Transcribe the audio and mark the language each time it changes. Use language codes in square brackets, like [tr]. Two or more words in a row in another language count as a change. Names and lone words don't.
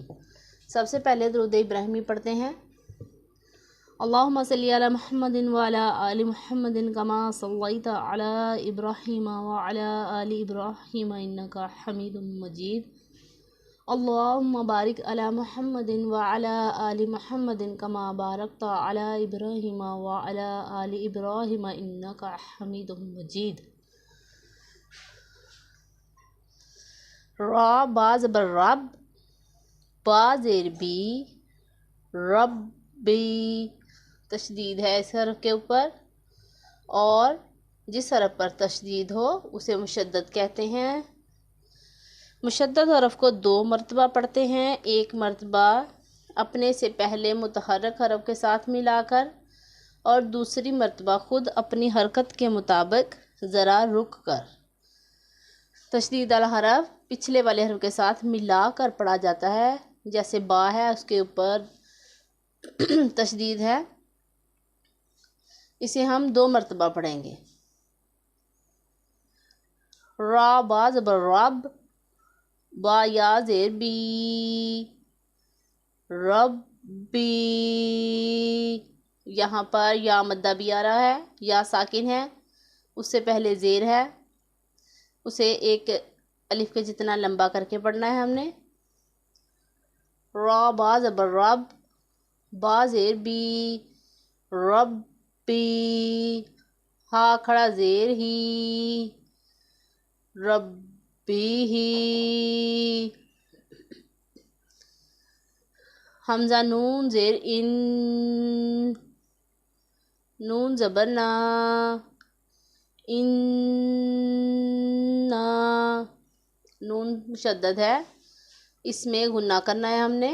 [ur] سب سے پہلے درود ابراہیمی پڑھتے ہیں۔ [ar] اللہم صلی علی محمد وعلی آل محمد کما صلیت علی ابراہیم وعلی آل ابراہیم انکا حمید مجید۔ اللہم بارک علی محمد وعلی آل محمد کما بارکت علی ابراہیم وعلی آل ابراہیم انکا حمید مجید۔ [ur] را با زبر رب، با زیر بی، ربی، تشدید ہے اس حرف کے اوپر، اور جس حرف پر تشدید ہو اسے مشدد کہتے ہیں۔ مشدد حرف کو 2 مرتبہ پڑھتے ہیں، ایک مرتبہ اپنے سے پہلے متحرک حرف کے ساتھ ملا کر، اور دوسری مرتبہ خود اپنی حرکت کے مطابق ذرا رک کر۔ تشدید والا حرف پچھلے والے حرف کے ساتھ ملا کر پڑھا جاتا ہے، جیسے با ہے اس کے اوپر تشدید ہے، اسے ہم 2 مرتبہ پڑھیں گے۔ را با زبر رب، با یا زیر بی، ربی، یہاں پر یا مدہ بھی آ رہا ہے، یا ساکن ہے، اس سے پہلے زیر ہے، اسے ایک الف کے جتنا لمبا کر کے پڑھنا ہے ہم نے۔ را با زبر رب، با زیر بی، ربی، ہا کھڑا زیر ہی، ربی ہی، حمزہ نون زیر ان، نون زبر نا، ان، نون مشدد ہے، اس میں غنہ کرنا ہے ہم نے۔